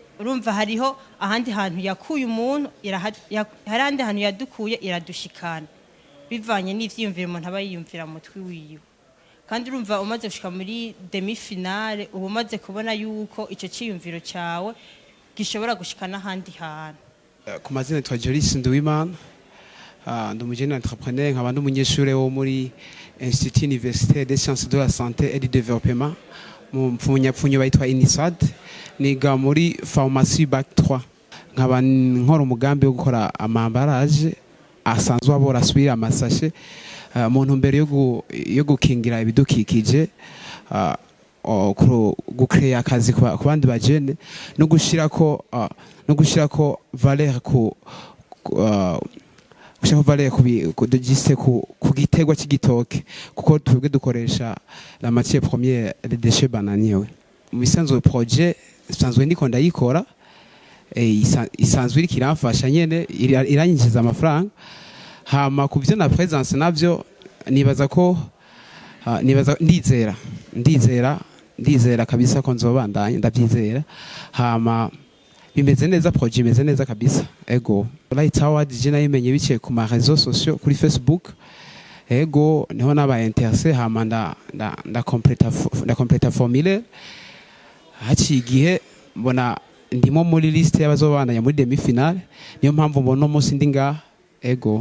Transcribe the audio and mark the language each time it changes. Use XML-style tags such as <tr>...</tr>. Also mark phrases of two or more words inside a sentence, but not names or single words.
<rn>Urumva hariho ahandi hantu yakuye umuntu, hari ahandi hantu yadukuye iradushikana bivanye n'ivyiyumviro umuntu aba yiyumvira mu mutwe wiwe. Kandi urumva umaze gushika muri</rn> <fr>demi finale</fr> <rn>ubu umaze kubona yuko ico ciyumviro cyawe gishobora gushikana ahandi hantu. Ku mazina twa Joris Nduwimana, ndi umujene entrepreneur, nkaba ndi umunyeshure wo muri Institut Universitaire des Sciences de la Santé et du Développement mu mpfunyapfunyo bayitwa INISAD. Niga muri</rn> <fr>pharmacie bac</fr> <rn>3, nkaba nkora umugambi wo gukora amambarage asanzwe abora asubira amasashe mu ntumbero yo gukingira ibidukikije. gucreya akazi ku bandi bajene no gushirako valeur ku gushaka valeur ku gitegwa cy'igitoke kuko twebwe dukoresha</rn> <fr>la matière première les déchets bananiers.</fr> <rn>Mu bisanzwe projet isanzwe ndiko ndayikora isanzwe iri kiramfasha nyene iranyinjiza amafaranga hama ku byo na presence navyo nibaza ko ndizera kabisa ko nzobandanya ndabyizera hama bimeze neza projet imeze neza kabisa ego Light Award je nayimenye biciye ku ma</rn> <fr>réseaux sociaux</fr> <rn>kuri Facebook ego niho naba intéressé hama nda completa formulaire haciye igihe mbona ndimo muri liste y'abazobandanya muri</rn> <fr>demi finale</fr> <rn>niyo mpamvu mbona umunsi ndi ngaha ego.</rn>